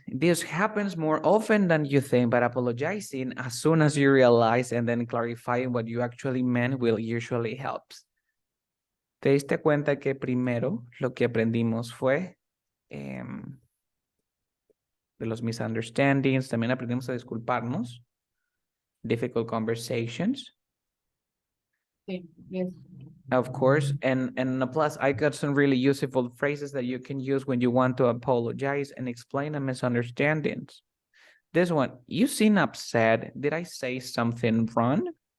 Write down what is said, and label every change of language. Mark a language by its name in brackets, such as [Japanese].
[English] This happens more often than you think, but apologizing as soon as you realize and then clarifying what you actually meant will usually help. [Spanish] ¿Te diste cuenta que primero lo que aprendimos fue de los misunderstandings? También aprendimos a disculparnos. [English] Difficult conversations. Sí. Yes. Of course, and plus I got some really useful phrases that you can use when you want to apologize and explain a misunderstandings. This one, you seem upset. Did I say something wrong?